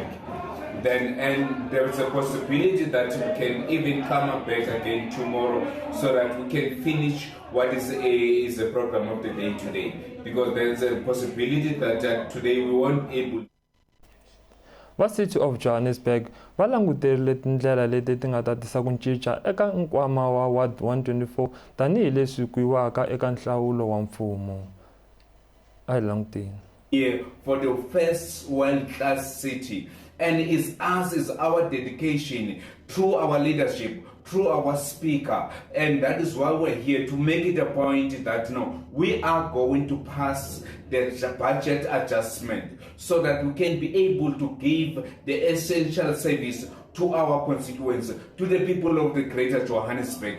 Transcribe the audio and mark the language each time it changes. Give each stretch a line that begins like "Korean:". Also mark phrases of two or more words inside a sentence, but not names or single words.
English: Then, and there is a possibility that we can even come back again tomorrow so that we can finish what is a program of the day today. Because there is a possibility that today we won't able.
Tsonga: Va
English: City of Johannesburg
Tsonga: va languterile tindlela leti ti nga ta tisa ku cinca eka nkwama wa Ward 124 tanihi leswi kuiwaka eka nhlawulo wa mfumo. A hi languteni.
English: Here for the first world-class city, and it's our dedication through our leadership through our speaker, and that is why we're here, to make it a point that no, we are going to pass the budget adjustment so that we can be able to give the essential service to our constituents, to the people of the Greater Johannesburg.